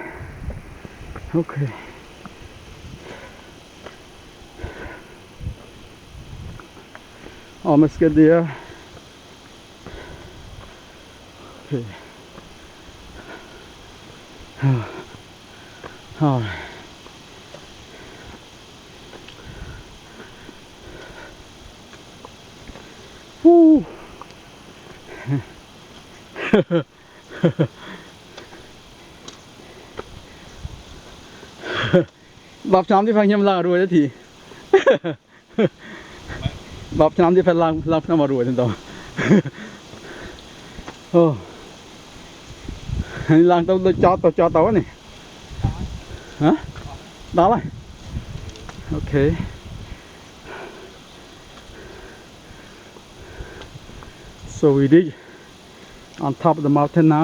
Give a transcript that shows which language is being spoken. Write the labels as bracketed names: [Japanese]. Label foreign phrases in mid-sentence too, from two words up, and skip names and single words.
[English] Okay. Almost get there. Okay. All right. Woo. [Khmer] 10 ឆ្នាំទៀតខ្ញុំឡើងរួចទេទី 10 ឆ្នាំទៀតឡើងខ្ញុំមករួចទៅអូហើយឡើងទៅដូចចតទៅនេះហ៎ដល់ហើយ Okay. [English] So we dig on top of the mountain now.